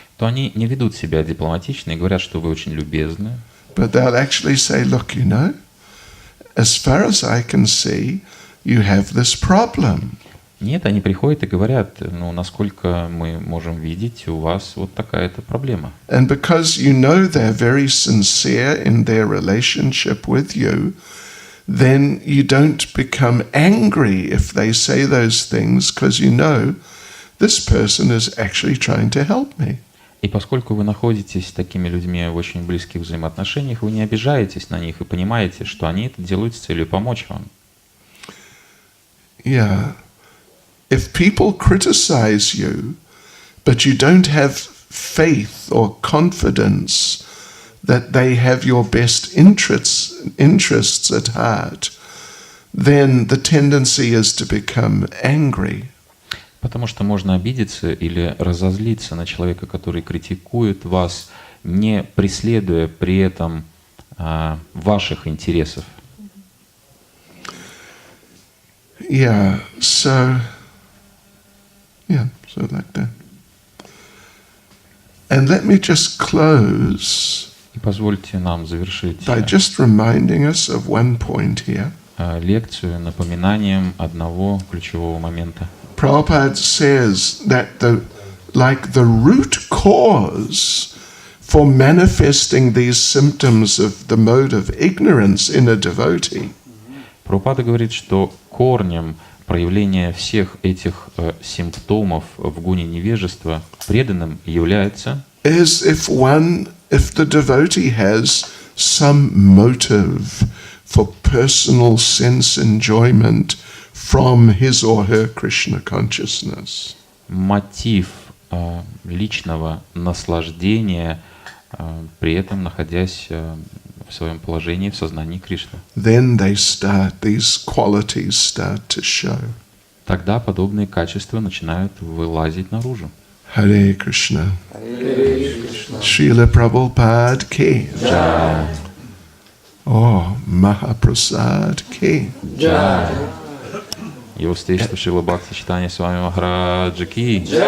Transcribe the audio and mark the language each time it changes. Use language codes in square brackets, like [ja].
[ru] то они не ведут себя дипломатично и говорят, что вы очень любезны. [en] But they'll actually say, "Look, you know, as far as I can see, you have this problem." [ru] Нет, они приходят и говорят, ну, насколько мы можем видеть, у вас вот такая-то проблема. [en] And because you know they're very sincere in their relationship with you, then you don't become angry if they say those things, because you know this person is actually trying to help me. [ru] И поскольку вы находитесь с такими людьми в очень близких взаимоотношениях, вы не обижаетесь на них и понимаете, что они это делают с целью помочь вам. [en] Yeah. If people criticize you, but you don't have faith or confidence that they have your best interests at heart, then the tendency is to become angry. [ru] Потому что можно обидеться или разозлиться на человека, который критикует вас, не преследуя при этом ваших интересов. [en] Yeah, so like that. And let me just close [ru] И позвольте нам завершить [en] by just reminding us of one point here. [ru] Лекцию напоминанием одного ключевого момента. [en] Prabhupada says that the root cause for manifesting these symptoms of the mode of ignorance in a devotee [ru] Прабхупада говорит, что корнем проявления всех этих симптомов в гуне невежества преданным является [en] is if the devotee has some motive for personal sense enjoyment from his or her Krishna consciousness. [ru] Мотив личного наслаждения, при этом находясь в своем положении в сознании Кришны. [en] Then these qualities start to show. [ru] Тогда подобные качества начинают вылазить наружу. [hi] Hare Krishna. Srila Prabhupada ki. Jai. Oh, Mahaprasad ki. Jai. [ru] Его святейшество Шрила Бхакти Чайтанья Свами Махараджа ки.